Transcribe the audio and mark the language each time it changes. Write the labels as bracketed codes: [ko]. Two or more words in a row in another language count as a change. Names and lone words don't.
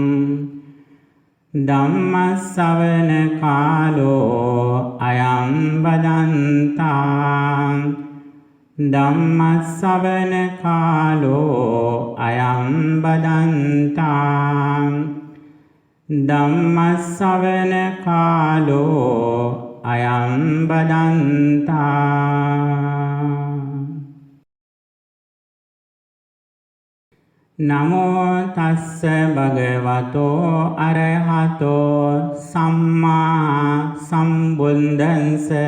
[pi] ධම්ම ශ්‍රවණ කාලෝ අයං බදන්තාං ධම්ම ශ්‍රවණ කාලෝ අයං බදන්තාං ධම්ම ශ්‍රවණ කාලෝ අයං බදන්තාං නමෝ තස්ස භගවතෝ අරහතෝ සම්මා සම්බුද්දස්ස